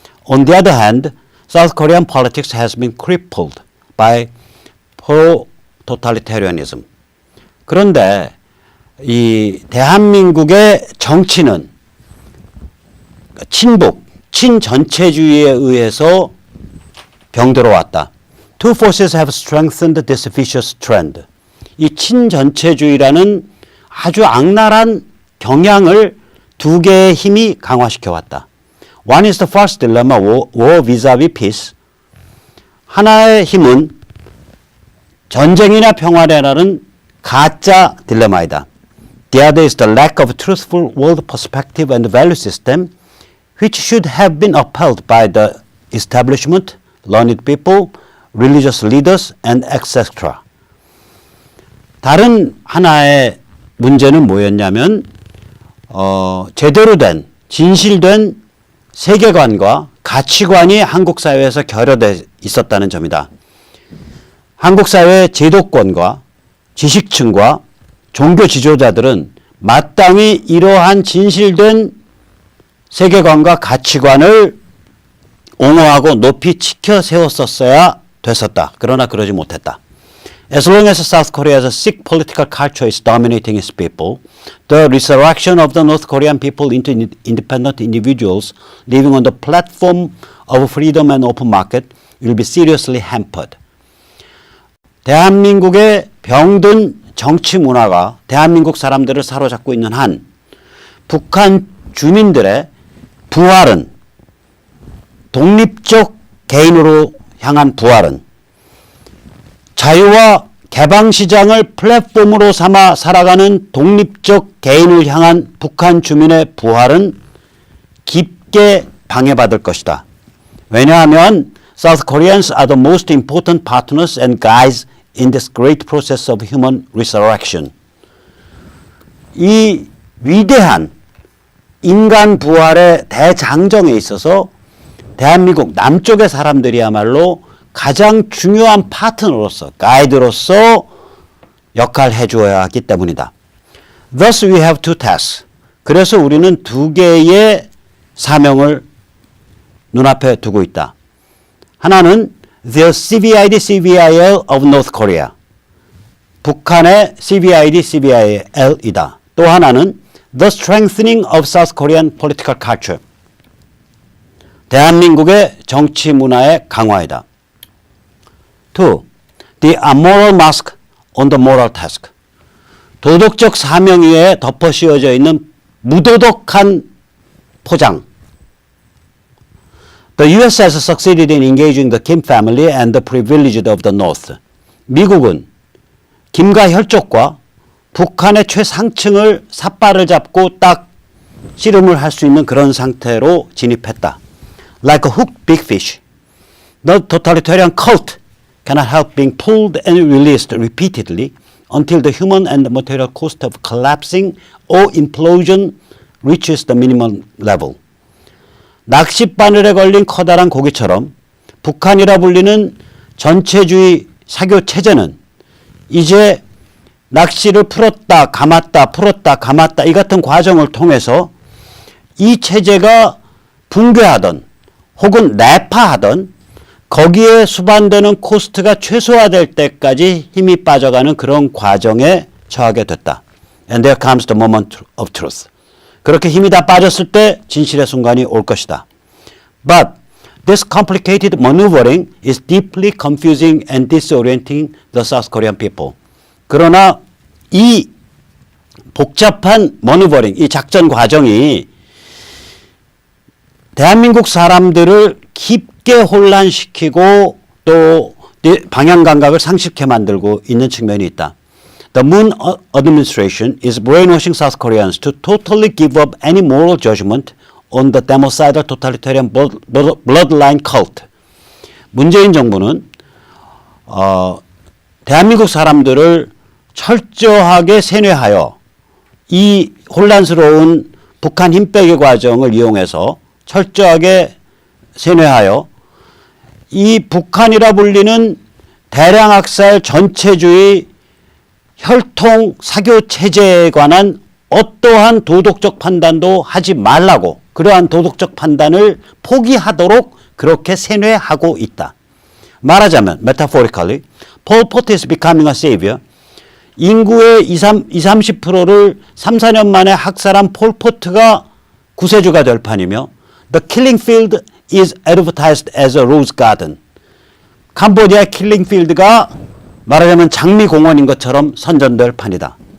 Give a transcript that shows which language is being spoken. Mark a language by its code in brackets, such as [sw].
[en] On the other hand, South Korean politics has been crippled by pro-totalitarianism. [ko] 그런데 이 대한민국의 정치는 친북, 친전체주의에 의해서 병들어 왔다. [en] Two forces have strengthened this vicious trend. [ko] 이 친전체주의라는 아주 악랄한 경향을 두 개의 힘이 강화시켜 왔다. [en] One is the false dilemma, war vis-a-vis peace. [ko] 하나의 힘은 전쟁이나 평화라는 가짜 딜레마이다. [en] The other is the lack of truthful world perspective and value system, which should have been upheld by the establishment, learned people, religious leaders, and etc. [ko] 다른 하나의 문제는 뭐였냐면 제대로 된 진실된 세계관과 가치관이 한국 사회에서 결여돼 있었다는 점이다. 한국 사회의 제도권과 지식층과 종교 지도자들은 마땅히 이러한 진실된 세계관과 가치관을 옹호하고 높이 지켜 세웠었어야 됐었다. 그러나 그러지 못했다. [en] As long as South Korea's sick political culture is dominating its people, the resurrection of the North Korean people into independent individuals living on the platform of freedom and open market will be seriously hampered. [ko] 대한민국의 병든 정치 문화가 대한민국 사람들을 사로잡고 있는 한 북한 주민들의 부활은 독립적 개인으로 향한 부활은 자유와 개방시장을 플랫폼으로 삼아 살아가는 독립적 개인을 향한 북한 주민의 부활은 깊게 방해받을 것이다. 왜냐하면 [en] South Koreans are the most important partners and guides in this great process of human resurrection. [ko] 이 위대한 인간 부활의 대장정에 있어서 대한민국 남쪽의 사람들이야말로 가장 중요한 파트너로서, 가이드로서 역할을 해주어야 하기 때문이다. [en] Thus we have two tasks. [ko] 그래서 우리는 두 개의 사명을 눈앞에 두고 있다. 하나는 [en] the CVID, CVIL of North Korea. [ko] 북한의 CVID, CVIL이다. 또 하나는 [en] the strengthening of South Korean political culture. [ko] 대한민국의 정치 문화의 강화이다. [en] 2. The unmoral mask on the moral task. [ko] 도덕적 사명 위에 덮어 씌워져 있는 무도덕한 포장. [en] The U.S. has succeeded in engaging the Kim family and the privileged of the North. [ko] 미국은 김과 혈족과 북한의 최상층을 삿발을 잡고 딱 씨름을 할 수 있는 그런 상태로 진입했다. [en] Like a hooked big fish, the totalitarian cult cannot help being pulled and released repeatedly until the human and the material cost of collapsing or implosion reaches the minimum level. [ko] 낚싯바늘에 걸린 커다란 고기처럼 북한이라 불리는 전체주의 사교 체제는 이제 낚시를 풀었다 감았다 풀었다 감았다 이 같은 과정을 통해서 이 체제가 붕괴하던 혹은 내파하던 거기에 수반되는 코스트가 최소화될 때까지 힘이 빠져가는 그런 과정에 처하게 됐다. [en] And there comes the moment of truth. [ko] 그렇게 힘이 다 빠졌을 때 진실의 순간이 올 것이다. [en] But this complicated maneuvering is deeply confusing and disorienting the South Korean people. [ko] 그러나 이 복잡한 maneuvering, 이 작전 과정이 대한민국 사람들을 깊게 혼란시키고 또 방향 감각을 상실케 만들고 있는 측면이 있다. [en] The Moon administration is brainwashing South Koreans to totally give up any moral judgment on the democidal totalitarian bloodline cult. [ko] 문재인 정부는 대한민국 사람들을 철저하게 세뇌하여 이 혼란스러운 북한 힘빼기 과정을 이용해서 철저하게 세뇌하여 이 북한이라 불리는 대량학살 전체주의 혈통 사교 체제에 관한 어떠한 도덕적 판단도 하지 말라고 그러한 도덕적 판단을 포기하도록 그렇게 세뇌하고 있다. 말하자면 [en] metaphorically, Pol Pot is becoming a savior. [ko] 인구의 20-30%를 3-4년 만에 학살한 폴포트가 구세주가 될 판이며 [en] The killing field is advertised as a rose garden. [ko] 캄보디아 킬링 필드가 말하자면 장미공원인 것처럼 선전될 판이다.